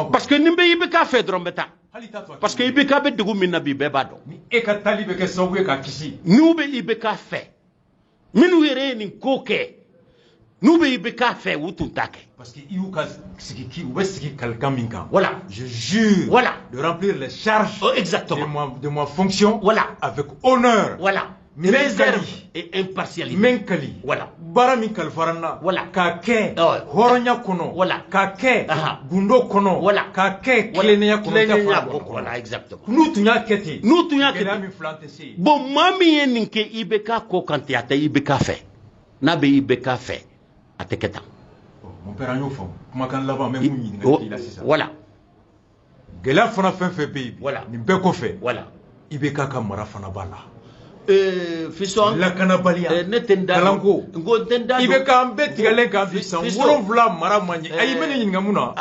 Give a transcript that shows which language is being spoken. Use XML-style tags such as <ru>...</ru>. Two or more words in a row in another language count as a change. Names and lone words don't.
<fr>parce que</fr> <bm>ni bɛ IBK fɛ dɔrɔn bɛ taa</bm> <fr>parce que</fr> <bm>IBK bɛ degun min na bi bɛɛ b'a dɔn ni e ka taali bɛ kɛ sababu ye k'a kisi n'u bɛ IBK fɛ minnu yɛrɛ ye nin ko kɛ n'u bɛ IBK fɛ u tun t'a kɛ</bm> <fr>parce que</fr> <bm>y'u ka sigi u bɛ sigi kalikan min kan</bm> <fr>voilà je jure voilà de remplir les charges exactement de ma fonction voilà avec honneur voilà réserve et impartialité</fr> <bm>menkali voilà bara min kalifaranna voilà k'a kɛ hɔrɔnya kɔnɔ voilà k'a kɛ gundo kɔnɔ voilà k'a kɛ tilennenya kɔnɔ</bm> <fr>voilà exactement</fr> <bm>n'u tun y'a kɛ ten gɛlɛya min filan tɛ se yen bon maa min ye nin kɛ IBK ko kan ten a tɛ IBK fɛ n'a bɛ IBK fɛ a tɛ kɛ tan</bm> <fr>mon père</fr> <bm>an y'o faamu kumakan laban an bɛ mun ɲininka la sisan voilà gɛlɛya fana fɛn fɛn bɛ yen voilà nin bɛɛ kɔfɛ voilà IBK ka mara fana b'a la fiston lakanabaliya ne tɛ n da kalanko ngo tɛ n da IBK an bɛɛ tigɛlen kan bi san 7 mara man ɲɛ ayi n bɛ ne ɲininka mun na</bm>